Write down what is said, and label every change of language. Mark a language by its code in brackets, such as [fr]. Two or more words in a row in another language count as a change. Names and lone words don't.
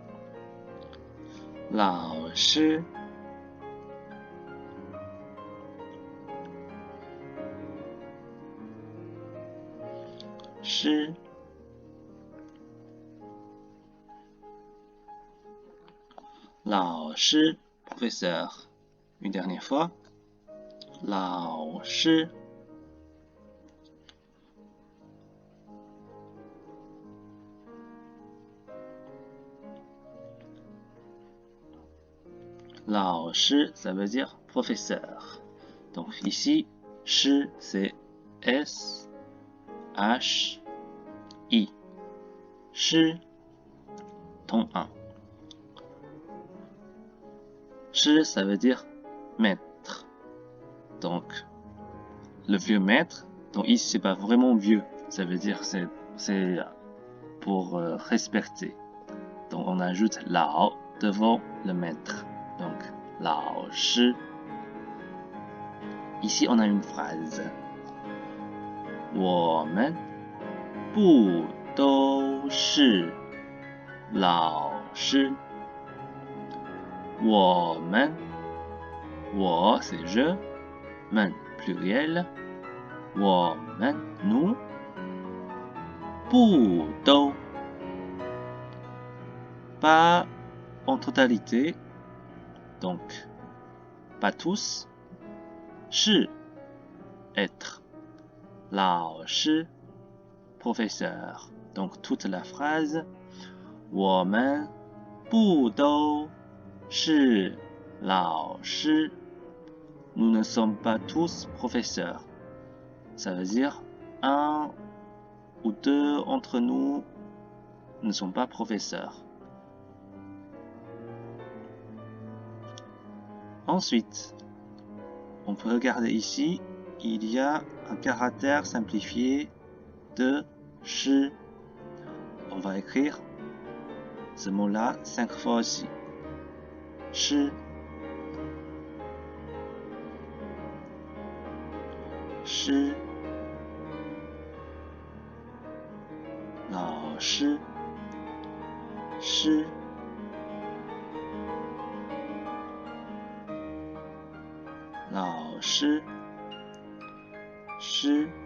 [zh] 老师, 师, 老师 professeur. [fr] Une dernière fois. [zh] 老师, 老师, [fr] ça veut dire professeur. Donc ici, 师 c'est S H I. 师 ton 1. 师 ça veut dire maître. Donc le vieux maître, donc ici c'est pas vraiment vieux, ça veut dire c'est pour respecter. Donc on ajoute lao devant le maître. Donc [zh] 老师. [fr] Ici on a une phrase. [zh] 我们不都是老师。我们，我 [fr] c'est je, 们 pluriel, 我们 nous, [zh] 不都 [fr] pas en totalité, donc pas tous, 是 être, 老师 professeur, donc toute la phrase, [zh] 我们不都是老师 [fr] nous ne sommes pas tous professeurs. Ça veut dire un ou deux entre nous ne sont pas professeurs. Ensuite, on peut regarder ici, il y a un caractère simplifié de shi. On va écrire ce mot-là 5 fois aussi. [zh] 师。师. 老师 shi. 老师 shi.